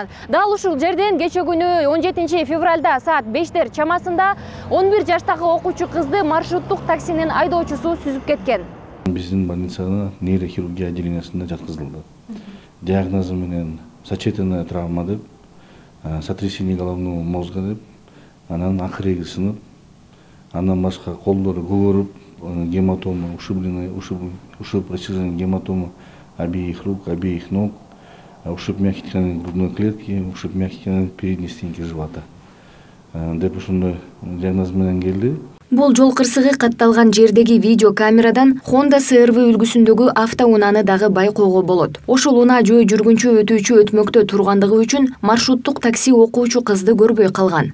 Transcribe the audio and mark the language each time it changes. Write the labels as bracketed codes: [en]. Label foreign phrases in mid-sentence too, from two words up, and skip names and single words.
[ky] Дал ушул жерден кече күнү 17 февралда саат 5 чамасында 11 жаштагы окуучу кызды маршруттук таксинин айдоочусу сүзүп кеткен. Биздин больницага нейрохирургия отделениясында жаткызылды. Диагнозу менен [ru] сочетанная травма [ky] деп, [ru] сотрясение головного мозга [ky] деп, анан акыреги сынып, андан башка колдору көгөрүп, гематома, [ru] ушиб расширенная гематома обеих рук, обеих ног, ушиб мягких тканей грудной клетки, ушиб мягких тканей передней стенки живота. [ky] Деп ушундай диагноз менен келди. Бул жол кырсыгы катталган жердеги видео камерадан Honda CR-V үлгүсүндөгү автоунааны дагы байкоого болот. Ошол унаа жөө жүргүнчү өтүүчү өтмөктө тургандыгы үчүн маршруттук такси окуучу кызды көрбөй калган.